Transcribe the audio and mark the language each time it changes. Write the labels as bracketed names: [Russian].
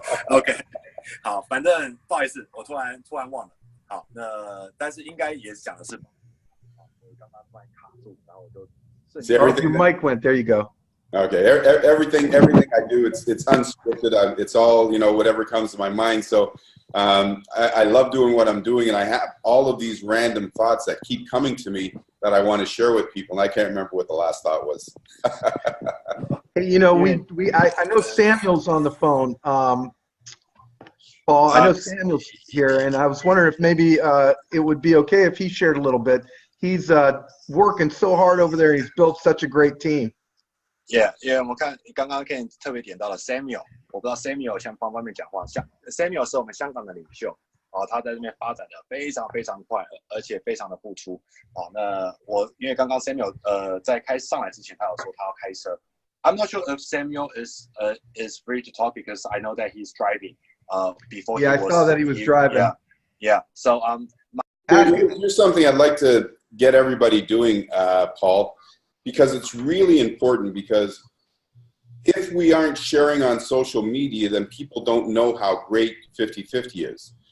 [Chinese] OK， 好，反正不好意思，我突然忘了。好，那但是应该也讲的是，刚刚突然卡住，然后我就。 [English] See, everything. Your mic went. There you go. Okay, everything I do, it's unscripted. It's all, you know, whatever comes to my mind. So I love doing what I'm doing, and I have all of these random thoughts that keep coming to me that I want to share with people, and I can't remember what the last thought was. Hey, you know, I know Samuel's on the phone. Paul, I know Samuel's here, and I was wondering if maybe it would be okay if he shared a little bit. He's working so hard over there. He's built such a great team. [Chinese] Yeah, 因为我们看刚刚 Ken 特别点到了 Samuel， 我不知道 Samuel 方便讲话。 Samuel 是我们香港的领袖，他在这边发展的非常非常快，而且非常的付出。那我因为刚刚 Samuel 在上来之前，他有说他要开车。 [English] I'm not sure if Samuel is free to talk because I know that he's driving. Before I saw that he was driving. Yeah. So here's something I'd like to get everybody doing, Paul. Because it's really important, because if we aren't sharing on social media, then people don't know how great 50/50 is.